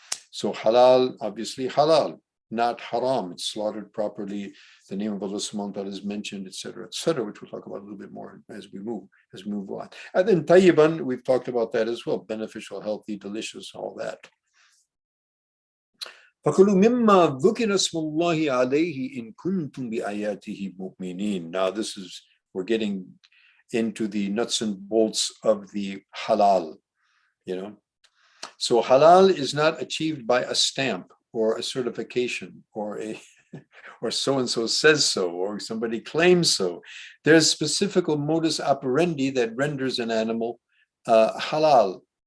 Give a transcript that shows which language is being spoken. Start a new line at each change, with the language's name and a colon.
English: So halal, obviously halal, not haram. It's slaughtered properly. The name of Allah subhanahu wa ta'ala is mentioned, etc., which we'll talk about a little bit more as we move on. And then tayyiban, we've talked about that as well, beneficial, healthy, delicious, all that.
Arabic: فَكُلُوا مِمَّا ذُكِرَ اسْمُ اللَّهِ عَلَيْهِ إِن كُنتُمْ بِآيَاتِهِ مُؤْمِنِينَ.
English: Now we're getting into the nuts and bolts of the halal, you know. So halal is not achieved by a stamp or a certification or a or so-and-so says so, or somebody claims so. There's specific modus operandi that renders an animal halal.